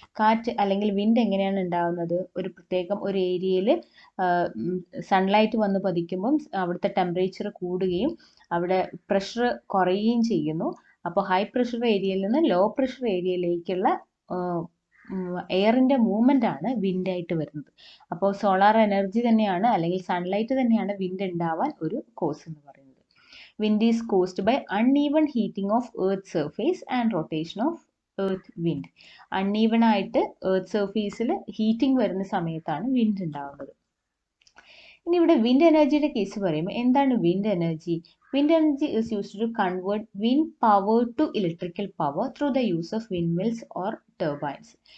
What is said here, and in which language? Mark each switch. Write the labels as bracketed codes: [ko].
[ml] കാറ്റ് അല്ലെങ്കിൽ വിൻഡ് എങ്ങനെയാണ് ഉണ്ടാവുന്നത്? ഒരു പ്രത്യേകം ഒരു ഏരിയയിൽ സൺലൈറ്റ് വന്ന് പതിക്കുമ്പം അവിടുത്തെ ടെമ്പറേച്ചർ കൂടുകയും അവിടെ പ്രഷർ കുറയുകയും ചെയ്യുന്നു. അപ്പോൾ ഹൈ പ്രഷർ ഏരിയയിൽ നിന്ന് ലോ പ്രഷർ ഏരിയയിലേക്കുള്ള എയറിന്റെ മൂവ്മെന്റ് ആണ് വിൻഡ് ആയിട്ട് വരുന്നത്. അപ്പോൾ സോളാർ എനർജി തന്നെയാണ് അല്ലെങ്കിൽ സൺലൈറ്റ് തന്നെയാണ് വിൻഡ് ഉണ്ടാവാൻ ഒരു കോസ് എന്ന് പറയുന്നത്. [en] Wind is caused by uneven heating of earth surface and rotation of earth wind. [ml] Uneven ആയിട്ട് earth surfaceൽ ഹീറ്റിംഗ് വരുന്ന സമയത്താണ് വിൻഡ് ഉണ്ടാവുന്നത്. ഇനി ഇവിടെ വിൻഡ് എനർജിയുടെ കേസ് പറയുമ്പോൾ എന്താണ് wind energy? [en] Wind energy is used to convert wind power to electrical power through the use of windmills or turbines.